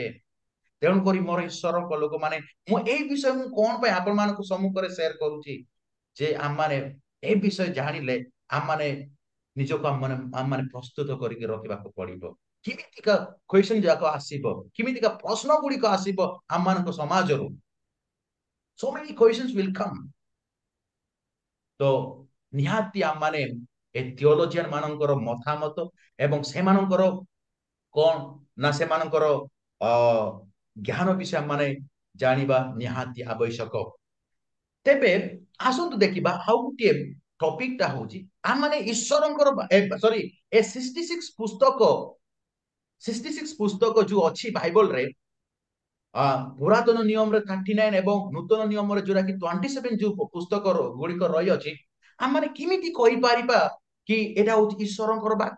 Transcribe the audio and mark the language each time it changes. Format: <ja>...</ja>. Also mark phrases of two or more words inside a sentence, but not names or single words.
<or>ତେଣୁକରି ମୋର ଈଶ୍ୱରଙ୍କ ଲୋକମାନେ, ମୁଁ ଏଇ ବିଷୟ ମୁଁ କଣ ପାଇଁ ଆପଣମାନଙ୍କ ସମ୍ମୁଖରେ ସେୟାର କରୁଛି, ଯେ ଆମମାନେ ଏ ବିଷୟ ଜାଣିଲେ ଆମମାନେ ନିଜକୁ ଆମମାନେ ପ୍ରସ୍ତୁତ କରିକି ରଖିବାକୁ ପଡିବ। କେମିତିକା କ୍ୱେଶ୍ଚନ ଯାକ ଆସିବ, କେମିତିକା ପ୍ରଶ୍ନ ଗୁଡିକ ଆସିବ ଆମମାନଙ୍କ ସମାଜରୁ।</or> <en>So many questions will come.</en> <or>ତ ନିହାତି ଆମମାନେ ଏ ଥିଓଲୋଜିଆନ ମାନଙ୍କର ମତାମତ ଏବଂ ସେମାନଙ୍କର କଣ ନା ସେମାନଙ୍କର ଜ୍ଞାନ ବିଷୟ ମାନେ ଜାଣିବା ନିହାତି ଆବଶ୍ୟକ। ତେବେ ଆସନ୍ତୁ ଦେଖିବା ଆଉ ଗୋଟିଏ ଟପିକଟା ହଉଛି ଆମମାନେ ଈଶ୍ୱରଙ୍କର ସରି ଏ 66 ପୁସ୍ତକ ଯୋଉ ଅଛି ବାଇବଲରେ, ପୁରାତନ ନିୟମରେ 39 ଏବଂ ନୂତନ ନିୟମରେ ଯୋଉଟା କି 27 ଯୋଉ ପୁସ୍ତକ ଗୁଡିକ ରହିଅଛି, ଆମମାନେ କେମିତି କହିପାରିବା କି ଏଟା ହଉଛି ଈଶ୍ୱରଙ୍କର ବାକ୍ୟ?</or>